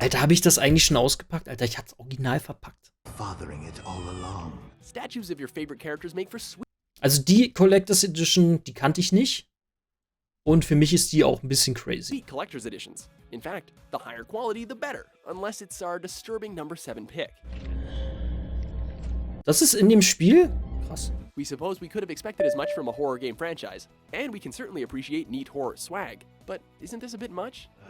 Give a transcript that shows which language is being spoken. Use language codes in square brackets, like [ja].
[de] Alter, habe ich das eigentlich schon ausgepackt? Alter, ich hatte es original verpackt. [en] fathering it all along. Statues of your favorite characters make for sweet [de] Also die Collectors Edition, die kannte ich nicht. Und für mich ist die auch ein bisschen crazy. [en] collector's editions. In fact, the higher quality, the better, unless it's our disturbing number 7 pick. [de] Das ist in dem Spiel? Krass. [en] We suppose we could have expected as much from a horror game franchise, and we can certainly appreciate neat horror swag, but isn't this a bit much?